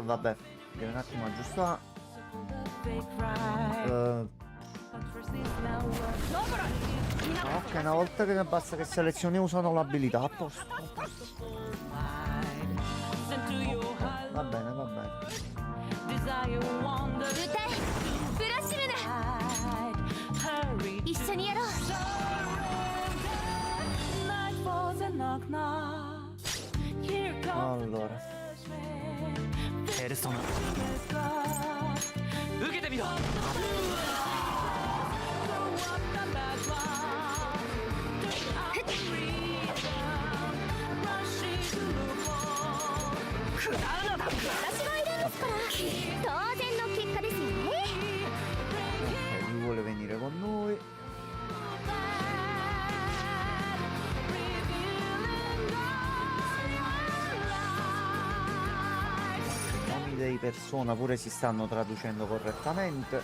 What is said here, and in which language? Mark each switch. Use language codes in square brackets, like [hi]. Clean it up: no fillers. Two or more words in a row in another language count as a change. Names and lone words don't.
[it] Vabbè, devo un attimo aggiustare. Ok, una volta che basta che selezioni usano l'abilità, a posto. Va bene, va bene. [ja] 歌えブラシルナ一緒にやろう [it] Allora, [ja] ペルソナ受けてみろ 食らうのだ私がいるんですから当然の結果ですよね [it] lui vuole venire con noi. I nomi dei persona pure si stanno traducendo correttamente.